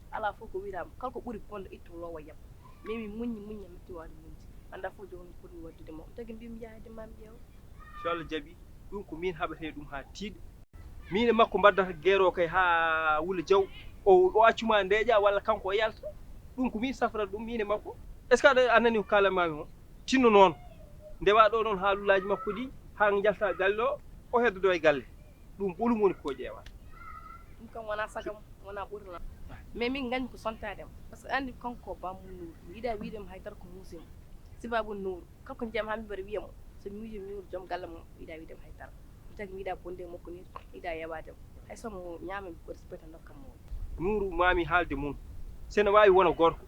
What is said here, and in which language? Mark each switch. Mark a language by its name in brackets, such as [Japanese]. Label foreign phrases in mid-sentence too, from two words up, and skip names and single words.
[Fula] Ala fof ko wiitama, kala ko ɓuuri bonde ittu lowa yam. Mais mi muñi, muñi, mi metti wawde muñde. Anda fof joni foti waddude mo. Ɗum tagi mbimi yahade ma mi ƴeewa. So Allah jaaɓi, ɗum ko min haɓete ɗum ha tiiɗa. Min e makko mbaddata guerre o kay ha Wula Diaw. O, o accuma ndeeƴa walla kanko o yalta. Ɗum ko min safrata ɗum min e makko. [French] Est ce que [Fula] aɗa, a nani ko kalanmami o? Tinno noon. Ndewa ɗo noon haalullaji makko ɗi, ha jalta galle o, o heddodo e galle. Ɗum ɓolum woni ko ƴeewa. Ɗum kam wona sagam, wona ɓurna. Mais min gandi ko sontadema. [French] Par ce que [Fula] andi kanko ko Bamou Nour. Mi yiɗa wiidemo haydara ko muusimo. Sibabou Nour. Kanko ndiyam ha mi mbaɗa wiyamo. So mi wiide mi Nour joom galle mum, mi yiɗa wiidemo haydara. Mi tagi mi yiɗa bonde makko ni, mi yiɗa yewademo. Hay so mo ñaama mi ko respecta ndokkam mo. Nour mami haalde mum. Sene wawi wona gorko.